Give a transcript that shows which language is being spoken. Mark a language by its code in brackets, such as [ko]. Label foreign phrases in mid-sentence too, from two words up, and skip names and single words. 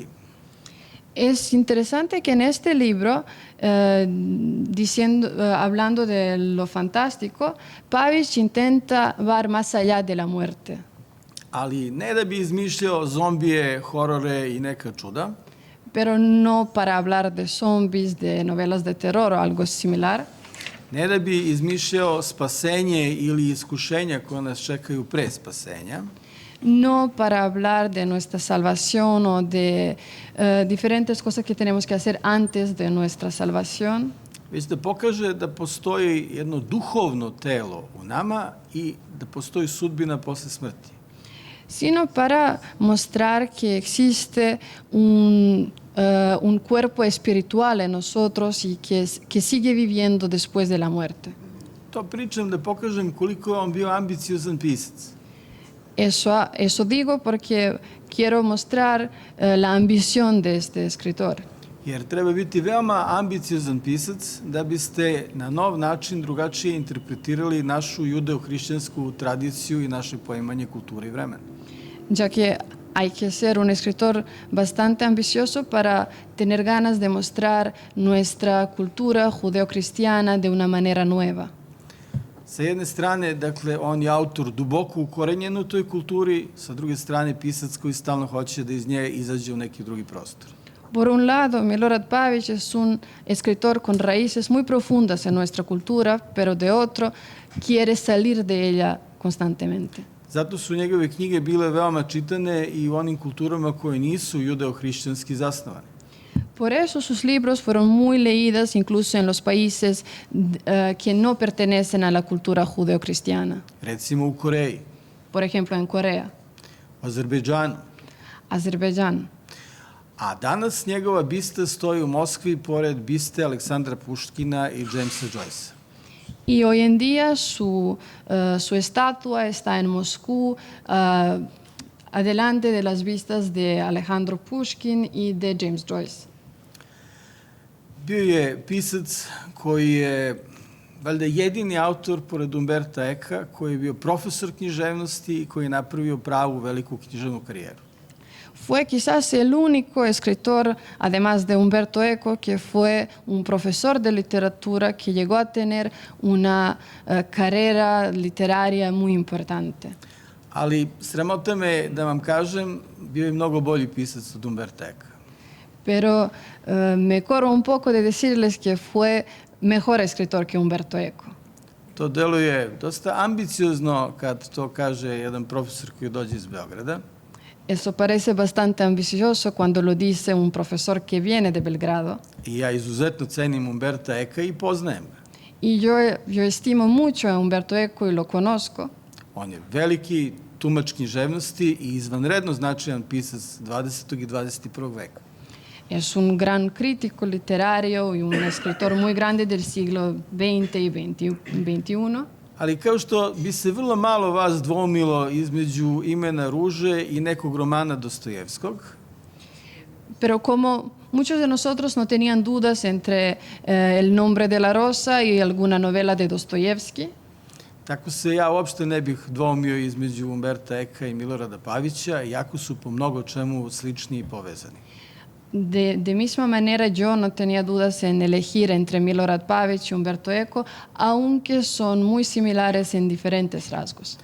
[es] Es interesante que en este libro, hablando de lo fantástico, Pavić intenta ver más allá de la muerte. [sr] Ali ne da bi izmišljao zombije, horore i neka čuda, [es] Pero no para hablar de zombies, de novelas de terror o algo similar, [sr] ne da bi izmišljao spasenje ili iskušenja koja nas čekaju pre spasenja, [es] no para hablar de nuestra salvación o de diferentes cosas que tenemos que hacer antes de nuestra salvación, [sr] već da pokaže da postoji jedno duhovno telo u nama i da postoji sudbina posle smrti. [es] sino para mostrar que existe un cuerpo espiritual en nosotros y que sigue viviendo después de la muerte. [sr] To pričam da pokažem koliko je on bio ambiciozan pisac. [es] Eso digo porque quiero mostrar la ambición de este escritor. [sr] Jer treba biti veoma ambiciozan pisac da biste na nov način drugačije interpretirali našu judeo-hrišćansku tradiciju i naše poimanje kulture i vremena. [es] Ya que hay que ser un escritor bastante ambicioso para tener ganas de mostrar nuestra cultura judeocristiana de una manera nueva. [sr] Sa jedne strane, dakle, on je autor duboko ukorenjen u toj kulturi, sa druge strane, pisac koji stalno hoće da iz nje izađe u neki drugi prostor. [es] Por un lado, Milorad Pavić es un escritor con raíces muy profundas en nuestra cultura, pero de otro, quiere salir de ella constantemente. [sr] Zato su njegove knjige bile veoma čitane i u onim kulturama koje nisu judeo-hrišćanski zasnovane. [es] Por eso sus libros fueron muy leídos incluso en los países que no pertenecen a la cultura judeocristiana. [sr] Recimo u Koreji, [es] Por ejemplo, en Corea, [sr] u Azerbejdžanu. [es] Azerbaiyán. [sr] A danas njegova bista stoji u Moskvi pored biste Aleksandra Puškina i Jamesa Joycea. [es] Y hoy en día su estatua está en Moscú, adelante de las vistas de Alejandro Puškin y de James Joyce. [sr] Bio je pisac koji je valjda jedini autor pored Umberta Eka koji je bio profesor književnosti i koji je napravio pravu veliku književnu karijeru. [es] Fue quizás el único escritor, además de Umberto Eco, que fue un profesor de literatura que llegó a tener una carrera literaria muy importante. [sr] Ali sramota me da vam kažem, bio je mnogo bolji pisac od Umberta Eka. [es] Pero me corro un poco de decirles que fue mejor escritor que Umberto Eco. [sr] To deluje dosta ambiciozno kad to kaže jedan profesor koji dođe iz Beograda. [es] Eso parece bastante ambicioso cuando lo dice un profesor que viene de Belgrado. [sr] I ja izuzetno cenim Umberta Eka i poznajem ga. [es] Y yo estimo mucho a Umberto Eco y lo conozco. [sr] On je veliki tumač književnosti i izvanredno značajan pisac 20. i 21. veka. [es] Es un gran crítico literario y un escritor muy grande del siglo XX y XXI. [sr] Ali kao što bi se vrlo malo vas dvoumilo između imena Ruže i nekog romana Dostojevskog, [es] Pero como muchos de nosotros no tenían dudas entre el nombre de la rosa y alguna novela de Dostoyevski, [sr] tako se ja uopšte ne bih dvoumio između Umberta Eka i Milorada Pavića, iako su po mnogo čemu slični i povezani. [es] de misma manera yo no tenía dudas en elegir entre Milorad Pavić y Umberto Eco, aunque son muy similares en diferentes rasgos.